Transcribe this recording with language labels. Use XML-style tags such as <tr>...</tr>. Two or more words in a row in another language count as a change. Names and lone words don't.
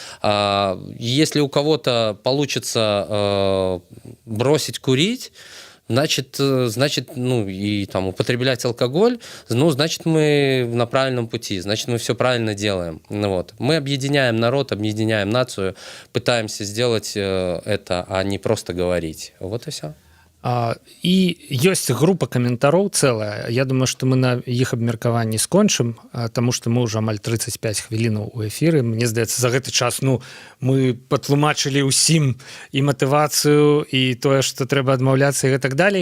<ru>Если у кого-то получится бросить курить, значит, ну, и там употреблять алкоголь, ну, значит, мы на правильном пути, значит, мы все правильно делаем. Ну, вот. Мы объединяем народ, объединяем нацию, пытаемся сделать это, а не просто говорить. Вот и все.</ru> <be>І ёсць група каментароў цэлая. Я думаю, што мы на іх абмеркаванні скончым, таму што мы ўжо амаль 35 хвілінаў у эфіры. Мне здаецца, за гэты час мы патлумачылі ўсім і матывацыю, і тое, што трэба адмаўляцца і гэтак далей.</be>